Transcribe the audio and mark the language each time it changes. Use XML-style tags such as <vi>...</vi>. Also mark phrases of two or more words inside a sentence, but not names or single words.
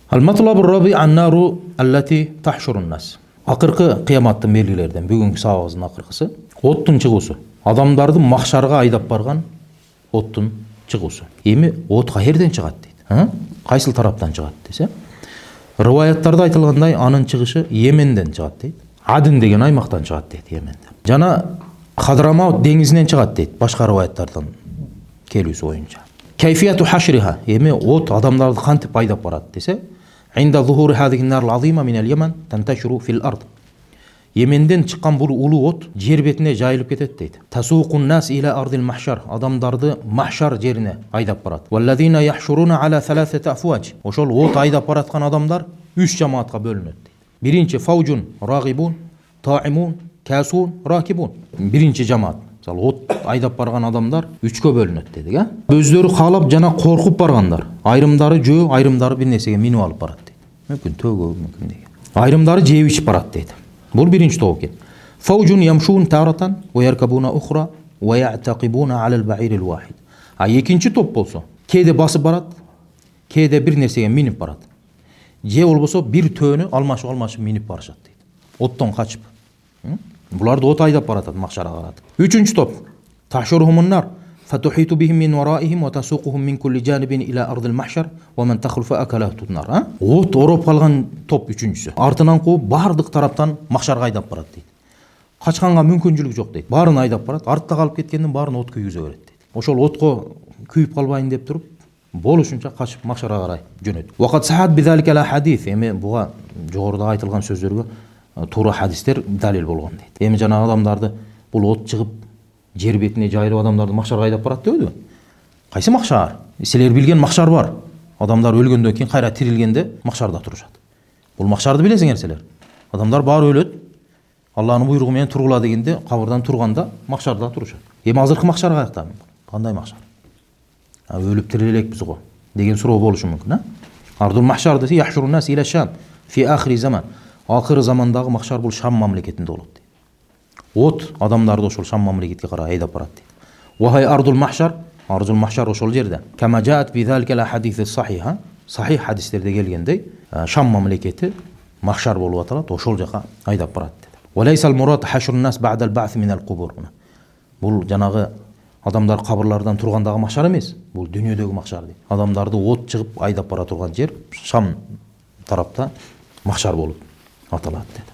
<ar>المطلب الرابع النار التي تحشر الناس.</ar> <ky>Акыркы кыяматтын белгилерден бүгүнкү сабагыбыздын акыркысы оттун чыгуусу. Адамдарды махшарга айдап барган оттун чыгуусу. Эми от каерден чыгат дейт? Кайсыл тараптан чыгат десе? Рываяттарда айтылгандай анын чыгышы Йеменден чыгат дейт. Адын деген аймактан чыгат дейт Йеменден. Жана Хадрамаут деңизинен чыгат дейт башка рываяттардан келүүсү боюнча.</ky> <ar>كيفية حشرها,</ar> <ky>эми от адамдарды кантип айдап барат десе?</ky> <ar>عند ظهور هذه النار العظيمة من اليمن تنتشر في الأرض.</ar> <ky>Йеменден чыккан бул улуу от жер бетине жайылып кетет дейт.</ky> <ar>Тасуqu الناس إلى أرض المحشر.</ar> <ky>Адамдарды махшар жерине айдап барат.</ky> <ar>والذين يحشرون على ثلاثة أفواج.</ar> <ky>Ошол от айдап бараткан адамдар 3 жамаатка бөлүнөт дейт.</ky> <ar>Биринчи فوج راغبون طاعمون كاسون راكبون.</ar> <ky>Биринчи жамаат. Мисалы от айдап барган адамдар 3кө бөлүнөт дедик, а? Өздөрү каалап жана коркуп баргандар. Айрымдары жөө, айрымдары бир нерсеге минип алып барат дейт. Мүмкүн төөгө, мүмкүн деген. Айрымдары жеп ичип барат дейт. Бул биринчи топ экен.</ky> <ar>فوج يمشون تارة ويركبون أخرى ويتعاقبون على البعير الواحد.</ar> <ky>А экинчи топ болсо, кээде басып барат, кээде бир нерсеге минип барат. Же болбосо бир төөнү алмашып минип барышат дейт. Оттон качып. Буларды от айдап баратат махшарга каратып. Үчүнчү топ.</ky> <ar>تحشرهم النار فتحيط بهم من ورائهم وتسوقهم من كل جانب إلى أرض المحشر ومن تخلف أكلته النار.</ar> <ky>От ороп калган топ үчүнчүсү. Артынан кууп бардык тараптан махшарга айдап барат дейт. Качканга мүмкүнчүлүк жок дейт. Барын айдап барат, артта калып кеткендин барын от күйгүзө берет дейт. Ошол отко күйүп калбайын деп туруп, болушунча качып махшарга карай жөнөт.</ky> <ar>وقد صحت بذلك الأحاديث.</ar> <ky>Эми буга жогоруда айтылган сөздөргө туура хадистер далил болгон дейт. Эми жана адамдарды бул от чыгып жер бетине жайылып адамдарды махшарга айдап барат дебеди? Кайсы махшар? Силер билген махшар бар. Адамдар өлгөндөн кийин кайра тирилгенде махшарда турушат. Бул махшарды билесиңер силер. Адамдар баары өлөт. Алланын буйругу менен тургула дегенде кабырдан турганда махшарда турушат. Эми азыркы махшар каякта? Кандай махшар? Өлүп тирилелекпиз го деген суроо болушу мүмкүн, а?</ky> <ar>أرض المحشر десе يحشرون الناس إلى الشام في آخر الزمان.</ar> <ky>Акыры замандагы махшар бул Шам мамлекетинде болот дейт. От адамдарды ошол Шам мамлекетке карай айдап барат дейт.</ky> <ar>وهي أرض المحشر</ar> <ky>ошол жерде.</ky> <ar>كما جاءت بذلك الأحاديث الصحيحة.</ar> <ky>Сахих хадистерде келгендей, Шам мамлекети махшар болуп аталат, ошол жака айдап барат дейт.</ky> <ar>وليس المراد حشر الناس بعد البعث من القبور.</ar> <ky>Бул жанагы адамдар кабырлардан тургандагы махшар эмес, бул дүйнөдөгү махшар дейт. Адамдарды от чыгып айдап бара турган жер Шам тарапта махшар болуп аталат dedi.</ky>